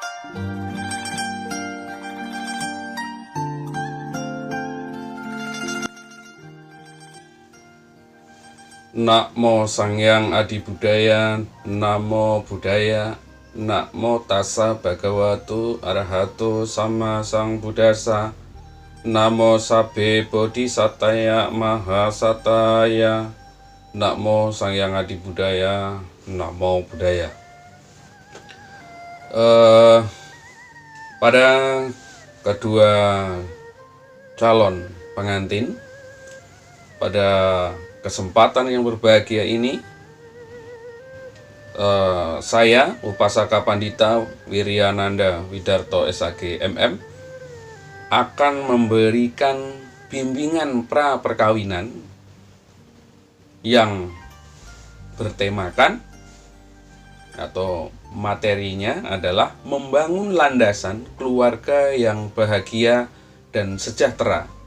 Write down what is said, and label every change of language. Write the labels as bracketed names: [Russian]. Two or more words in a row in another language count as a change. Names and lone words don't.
[Pali] Namo Sanghyang Adi Budaya, Namo Buddhaya, Namo Tassa Bhagavato Arahato Sama Sang Buddhassa, Namo Sabbe Bodhisataya Mahasataya, Namo Sanghyang Adi Budaya, Namo Buddhaya. [Indonesian] Pada kedua calon pengantin pada kesempatan yang berbahagia ini, saya Upasaka Pandita Wiryananda Widarto SAG MM akan memberikan bimbingan pra perkawinan yang bertemakan atau materinya adalah membangun landasan keluarga yang bahagia dan sejahtera.